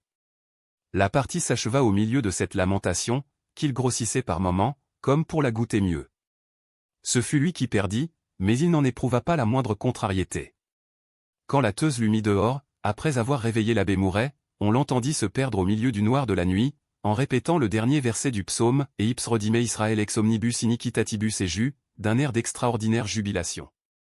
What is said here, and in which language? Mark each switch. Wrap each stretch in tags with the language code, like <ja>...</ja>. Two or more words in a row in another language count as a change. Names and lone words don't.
<fr>La partie s'acheva au milieu de cette lamentation, qu'il grossissait par moments, comme pour la goûter mieux. Ce fut lui qui perdit, mais il n'en éprouva pas la moindre contrariété. Quand la teuse l'eut mis dehors, après avoir réveillé l'abbé Mouret, on l'entendit se perdre au milieu du noir de la nuit, en répétant le dernier verset du psaume,</fr> <la>et ipse redime Israël ex omnibus iniquitatibus et jus,</la> <fr>d'un air d'extraordinaire jubilation.</fr>